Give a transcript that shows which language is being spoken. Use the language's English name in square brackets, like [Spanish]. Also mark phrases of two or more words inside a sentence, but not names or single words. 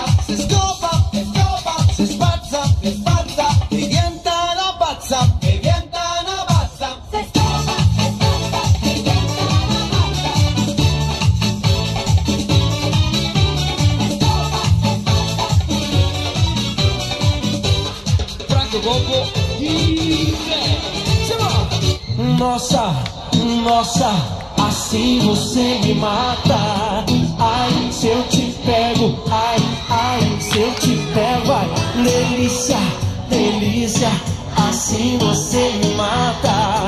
[Italian] Se scopa, si spazza, e diventa una pazza, e diventa una pazza. Se scopa, se spazza, diventa una pazza. Franco Gobbo DJ. [Portuguese] Nossa, nossa, assim você me mata. Ai, se eu te pego, ai, ai, se eu te pego, ai, delícia, delícia, assim você me mata.